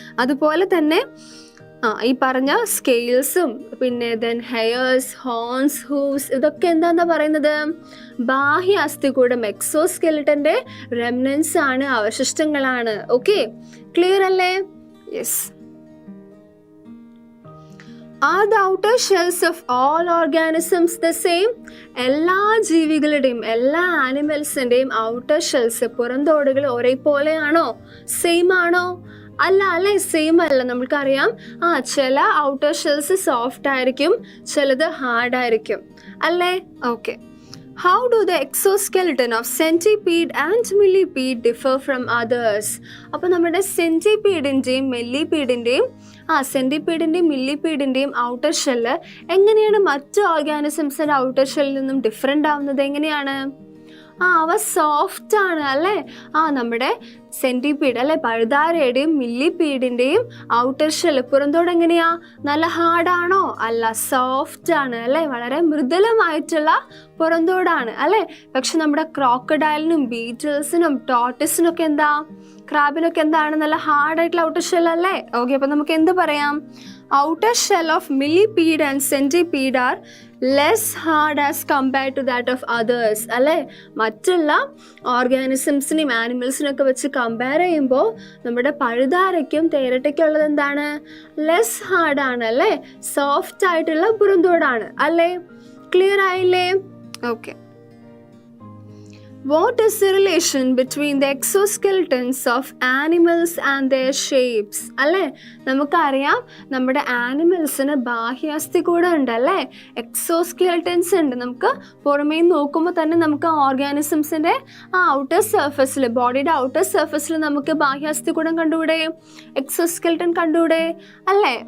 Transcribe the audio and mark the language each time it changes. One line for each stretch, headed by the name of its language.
Malayalam: അതുപോലെ തന്നെ ഈ പറഞ്ഞ സ്കെയിൽസും പിന്നെ ദെൻ ഹെയർസ്, ഹോൺസ്, ഹൂവ്സ് ഇതൊക്കെ എന്താന്നാ പറയുന്നത്, ബാഹ്യ അസ്ഥികൂടം എക്സോസ്കെലിറ്റന്റെ റെമനൻസ് ആണ്, അവശിഷ്ടങ്ങളാണ്. ഓക്കെ, ക്ലിയർ അല്ലേ? Yes.
English: Are the outer shells of all organisms the same?
Malayalam: എല്ലാ ജീവികളുടെയും എല്ലാ ആനിമൽസിൻ്റെയും ഔട്ടർ ഷെൽസ്, പുറന്തോടുകൾ ഒരേപോലെയാണോ, സെയിം ആണോ? അല്ല അല്ലേ, സെയിം അല്ല. നമുക്കറിയാം ചില ഔട്ടർ ഷെൽസ് സോഫ്റ്റ് ആയിരിക്കും, ചിലത് ഹാർഡ് ആയിരിക്കും അല്ലേ. Okay.
English: How do the exoskeleton of centipede and millipede differ from others?
Malayalam: അപ്പോൾ നമ്മുടെ സെൻറ്റിപീഡിൻ്റെയും മെല്ലിപീഡിൻ്റെയും സെൻറ്റിപീഡിൻ്റെയും മില്ലിപീഡിൻ്റെയും ഔട്ടർ ഷെല്ല് എങ്ങനെയാണ് മറ്റു ഓർഗാനിസംസിൻ്റെ ഔട്ടർ ഷെല്ലിൽ നിന്നും ഡിഫറെൻ്റ് ആവുന്നത്? എങ്ങനെയാണ്? അവ സോഫ്റ്റ് ആണ് അല്ലേ. നമ്മുടെ സെൻറ്റിപീഡ് അല്ലെ, പഴുതാരയുടെയും മില്ലിപീഡിൻ്റെയും ഔട്ടർ ഷെല്ല് പുറന്തോട് എങ്ങനെയാ, നല്ല ഹാർഡാണോ? അല്ല, സോഫ്റ്റ് ആണ് അല്ലേ, വളരെ മൃദുലമായിട്ടുള്ള പുറന്തോടാണ് അല്ലേ. പക്ഷെ നമ്മുടെ ക്രോക്കഡൈലിനും ബീറ്റിൽസിനും ടോർട്ടിസിനും ഒക്കെ എന്താ, ക്രാബിനൊക്കെ എന്താണ്, നല്ല ഹാർഡായിട്ടുള്ള ഔട്ടർ ഷെൽ അല്ലേ.
English: okay,
Malayalam: അപ്പം നമുക്ക് എന്ത് പറയാം,
English: Outer shell of millipede and centipede are less hard as compared to that of others അല്ലേ.
Malayalam: മറ്റുള്ള ഓർഗാനിസംസിനെയും ആനിമൽസിനൊക്കെ വെച്ച് കമ്പയർ ചെയ്യുമ്പോൾ നമ്മുടെ പഴുതാരയ്ക്കും തേരട്ടയ്ക്കും ഉള്ളത് എന്താണ്, ലെസ് ഹാർഡാണ് അല്ലേ, സോഫ്റ്റ് ആയിട്ടുള്ള പുറന്തോടാണ് അല്ലേ. ക്ലിയർ ആയില്ലേ? Okay.
English: What is the relation between the exoskeletons of animals and their shapes?
Malayalam: അല്ലേ, നമുക്കറിയാം നമ്മുടെ ആനിമൽസിന് ബാഹ്യാസ്ഥികൂടം ഉണ്ട് അല്ലേ, എക്സോസ്കെലറ്റൻസ് ഉണ്ട്. നമുക്ക് പുറമേ നോക്കുമ്പോൾ തന്നെ നമുക്ക് ഓർഗാനിസംസിൻ്റെ ഔട്ടർ സർഫസിൽ, ബോഡിയുടെ ഔട്ടർ സർഫസിൽ നമുക്ക് ബാഹ്യാസ്ഥികൂടം കണ്ടുകൂടെ, എക്സോസ്കെലറ്റൻ കണ്ടുകൂടെ അല്ലേ.